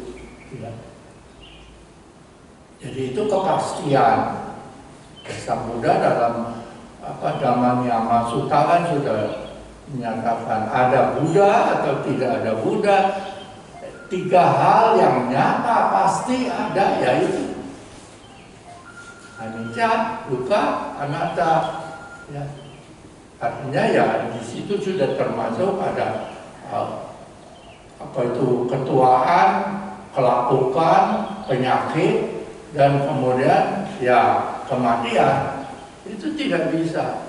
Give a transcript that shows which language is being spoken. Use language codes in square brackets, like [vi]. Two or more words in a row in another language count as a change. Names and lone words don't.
[id] Ya. Jadi itu kepastian. Sang Buddha dalam Dhamma Niyama Sutta kan sudah menyatakan ada Buddha atau tidak ada Buddha. 3 hal yang nyata pasti ada, yaitu [pi] anicca, dukkha, anatta. [id] Ya. Artinya ya di situ sudah termasuk ada apa itu ketuaan, kelapukan, penyakit, dan kemudian ya kematian. Itu tidak bisa.